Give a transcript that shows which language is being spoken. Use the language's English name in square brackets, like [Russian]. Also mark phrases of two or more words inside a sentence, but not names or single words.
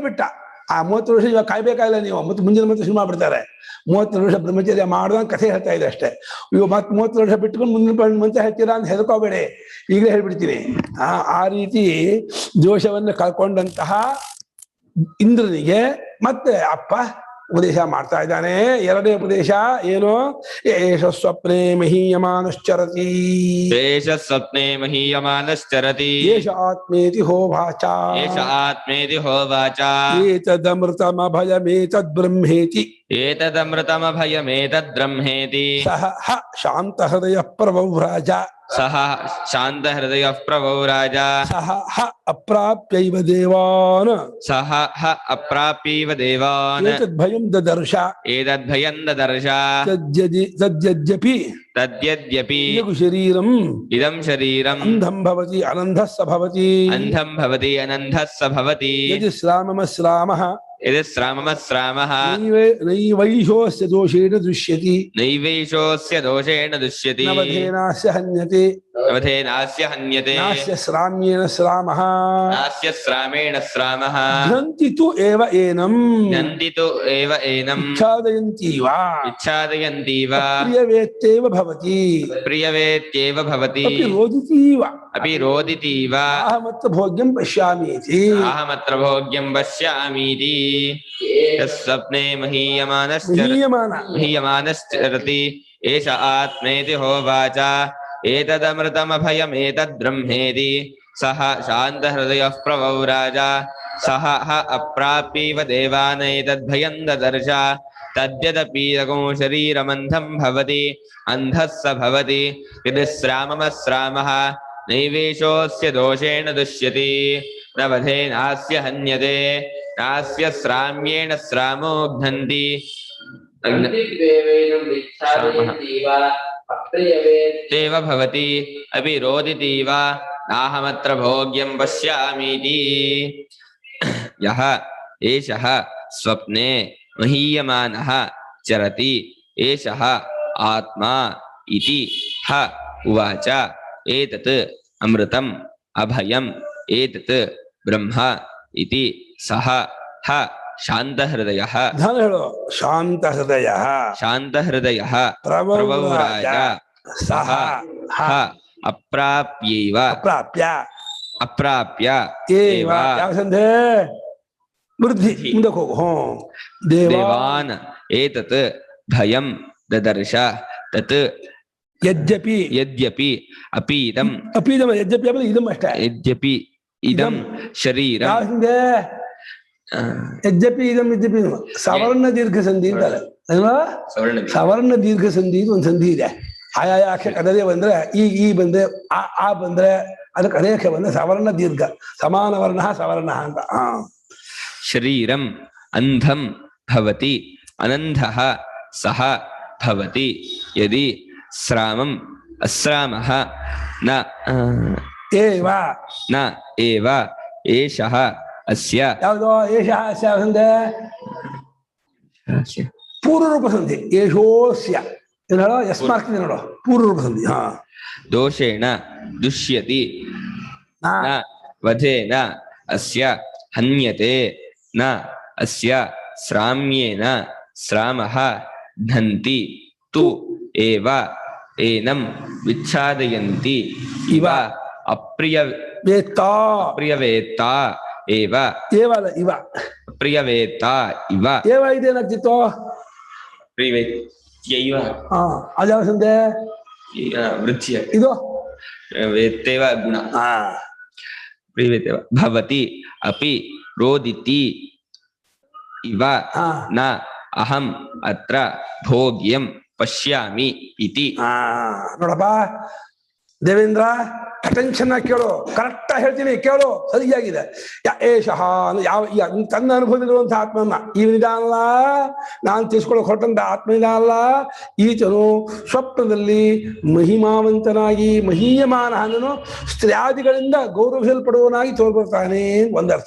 [Kannada] ಬಿಟ್ಟ ಆ 30 ವರ್ಷ ಇವಾಗ ಕಾಯ್ಬೇಕಾಗಿಲ್ಲ ನೀವು ಮತ್ತೆ ಮುಂದಿನ ಮತ್ತೆ ಶುರು ಮಾಡ್ಬಿಡ್ತಾರೆ 30 ವರ್ಷ ಬ್ರಹ್ಮಚರ್ಯ ಮಾಡ್ದಂಗೆ ಕಥೆ ಹೇಳ್ತಾ ಇದೆ ಅಷ್ಟೇ ಇವಾಗ ಮತ್ತೆ 30 ವರ್ಷ ಬಿಟ್ಕೊಂಡು ಮುಂದಿನ ಮಂತೆ ಹೇಳ್ತೀರಾ ಅಂತ ಹೆದರ್ಕೋಬೇಡಿ ಈಗಲೇ ಹೇಳ್ಬಿಡ್ತೀನಿ ಆ ರೀತಿ ದೋಷವನ್ನು ಕಳ್ಕೊಂಡಂತಹ ಇಂದ್ರನಿಗೆ ಮತ್ತೆ ಅಪ್ಪ ಉಪದೇಶ ಮಾಡ್ತಾ ಇದ್ದಾನೆ ಎರಡನೇ ಉಪದೇಶ ಏನು [Sanskrit] ಏಷ ಸ್ವಪ್ನೆ ಮಹೀಯಮಾನಶ್ಚರತಿ ಏಷ ಆತ್ಮೇತಿ ಹೋವಾಚ ಏತದಮೃತಮಭಯಮೇತದ್ಬ್ರಹ್ಮೇತಿ ಸಹ ಶಾಂತಹೃದಯ ಪ್ರವವ್ರಾಜ ಸಹ ಅಪ್ರಾಪ್ಯೈವ ದೇವಾನ್ ಏತದ್ಭಯಂ ದದರ್ಶ ತದ್ಯದ್ಯಪಿ ಇದಂ ಶರೀರಂ ಅಂಧಂ ಭವತಿ ಅನಂಧಃ ಸ ಭವತಿ ಯದಿ ಶ್ರಾಮಃ ನೈವೈಷೋಸ್ಯ ದೋಷೇಣ ದೃಶ್ಯತಿ ನವಧೇನಾಸ್ಯ ಹನ್ಯತೆ ನಾಸ್ಯ ಶ್ರಾಮ್ಯೇಣ ಶ್ರಾಮಃ ಘ್ನಂತಿ ತು ಏವ ಏನಂ ಇಚ್ಛಾದಯಂತೀವ ಪ್ರಿಯವೇತ್ಯೇವ ಭವತಿ ಅಪಿ ರೋದಿತೀವ ಅಹಮತ್ರ ಭೋಗ್ಯಂ ಪಶ್ಯಾಮೀತಿ ಸ್ವಪ್ನೆ ಮಹೀಯಮಾನಶ್ಚರತಿ ಏಷ ಆತ್ಮೇತಿ ಹೋವಾಚ ಏತದಮೃತಮಭಯಮೇತದ್ಬ್ರಹ್ಮೇತಿ ಸಹ ಶಾಂತಹೃದಯಃ ಪ್ರವವ್ರಾಜ ಸಹ ಅಪ್ರಾಪ್ಯೈವ ದೇವಾನೇತದ್ಭಯಂ ದದರ್ಶ ತದ್ಯದಪೀರಗೋ ಶರೀರಮಂಧಂ ಭವತಿ ಅಂಧಃ ಸ ಭವತಿ ಯದಿ ಶ್ರಾಮಃ ನೈವೇಶೋಸ್ಯ ದೋಷೇಣ ದುಷ್ಯತಿ ನವಧೇನಾಸ್ಯ ಹನ್ಯತೆ ನಾಸ್ಯ ಶ್ರಾಮ್ಯೇಣ ಶ್ರಾಮೋ ಘ್ನಂತಿ ತೇವ ಭವತಿ ಅಪಿ ರೋದಿತೀವ ನಾಹಮತ್ರ ಭೋಗ್ಯಂ ಪಶ್ಯಾಮೀತಿ ಯಹ ಏಷಃ ಸ್ವಪ್ನೆ ಮಹೀಯಮಾನಃ ಚರತಿ ಏಷಃ ಆತ್ಮಾ ಇತಿ ಹ ಉವಾಚ ಏತತ್ ಅಮೃತಂ ಅಭಯಂ ಏತತ್ ಬ್ರಹ್ಮ ಇತಿ ಸಹ ಹ ಶಾಂತಹೃದಯಃ [Kannada] ಧ್ಯಾನ ಹೇಳು. [Sanskrit] ಶಾಂತ ಹೃದಯ ಶಾಂತಹೃದಯಃ ಪ್ರವೌರಾಜ ಪ್ರವೌರಾಜ ಸಹ ಹ ಅಪ್ರಾಪ್ಯೈವ ಅಪ್ರಾಪ್ಯ ಅಪ್ರಾಪ್ಯ [Kannada] ಏವ. ಯಾವ ಸಂಧೆ? ವೃದ್ಧಿ. ಮುಂದಕ್ಕೆ ಹೋಗು. [Sanskrit] ದೇವಾನ್ ಏತತ್ ಭಯಂ ದದರ್ಶ ತತ್ ಯದ್ಯಪಿ ಅಪೀದಂ ಅಪೀದಮ ಯದ್ಯಪಿ [Kannada] ಅಂದ್ರೆ ಇದಂ ಅಷ್ಟೇ. [Sanskrit] ಯದ್ಯಪಿ ಇದಂ ಶರೀರಂ [Kannada] ಯಾವ ಸಂಧೆ? [Sanskrit] ಯದ್ಯಪಿ ಇದಂ ಯದ್ಯಪಿ [Kannada] ಸವರ್ಣ ದೀರ್ಘ ಸಂಧಿ ಅಂತಾರೆ ಅಲ್ವಾ? ಸವರ್ಣ ದೀರ್ಘ ಸಂಧಿ ಒಂದು ಸಂಧಿ ಇದೆ. ಆಯಾಯ ಅಕ್ಷರ ಅದೇ ಬಂದ್ರೆ ಈ ಬಂದ್ರೆ ಆ ಬಂದ್ರೆ ಅದಕ್ಕೆ ಅನೇಕ ಬಂದ್ರೆ ಸವರ್ಣ ದೀರ್ಘ ಸಮಾನ ವರ್ಣ ಸವರ್ಣ ಅಂತ. [Sanskrit] ಶರೀರಂ ಅಂಧಂ ಭವತಿ ಅನಂಧಃ ಸಹ ಭವತಿ ಯದಿ ಸ್ರಾಮಂ ಅಸ್ರಾಮಃ ನ ಏವ ಏಷಃ ಅಸ್ಯ. [Kannada] ಯಾವುದೋ [Sanskrit] ಏಷಃ ಅಸ್ಯ [Kannada] ಸಂಧೆ? ಪೂರ್ವರೂಪ ಸಂಧಿ. ಏಷೋಸ್ಯ ನೋಡೋ [English] S mark [Kannada] ಇದೆ ನೋಡೋ. ಪೂರ್ವರೂಪ ಸಂಧಿ. [Sanskrit] ದೋಷೇಣ ದುಷ್ಯತಿ ನ ವಧೇನ ಅಸ್ಯ ಹನ್ಯತೆ ನ ಅಸ್ಯ ಸ್ರಾಮ್ಯೇನ ಸ್ರಾಮಃ ಘ್ನಂತಿ ತು ಏವ ಏನಂ ವಿಚ್ಛಾದಯಂತಿ ಇವ ಅಪ್ರಿಯವೇತ್ತಾ ಏವ ಇವ ಪ್ರಿಯವೇತ್ತಾ ಇವ [Kannada] ಏವ ಇದೇನಾಗ್ತಿತ್ತು? [Sanskrit] ಪ್ರಿಯವೇತ್ಯೈವ. [Kannada] ಅದ್ಯಾವ ಸಂಧೆ? ವೃದ್ಧಿಯ ಇದು [Sanskrit] ವೇತ್ತೇವ ಗುಣ. ಪ್ರಿಯವೇತ್ತೇವ ಭವತಿ ಅಪಿ ರೋದಿತಿ ಇವ ನ ಅಹಂ ಅತ್ರ ಭೋಗ್ಯಂ ಪಶ್ಯಾಮಿ ಇತಿ. [Kannada] ನೋಡಪ್ಪ ದೇವೇಂದ್ರ, ಅಟೆನ್ಷನ್ ಆಗಿ ಕೇಳು. ಕರೆಕ್ಟ್ ಹೇಳ್ತೀನಿ, ಕೇಳು. ಸರಿಯಾಗಿದೆ. ಏಷಃ ಯಾವ ತನ್ನ ಅನುಭವದಲ್ಲಿರುವಂತಹ ಆತ್ಮನ್ನ ಇವನಿದಾನಲ್ಲ, ನಾನು ತಿಳಿಸ್ಕೊಳ್ಳೋಕೆ ಹೊರಟಂತ ಆತ್ಮನಿದಾನಲ್ಲ, ಈತನು ಸ್ವಪ್ನದಲ್ಲಿ ಮಹಿಮಾವಂತನಾಗಿ ಮಹೀಯಮಾನ ಅನ್ನೋ ಸ್ತ್ರೀಯಾದಿಗಳಿಂದ ಗೌರವಿಸಲ್ಪಡುವನಾಗಿ ತೋರ್ಬರ್ತಾನೆ ಒಂದರ್ಥ.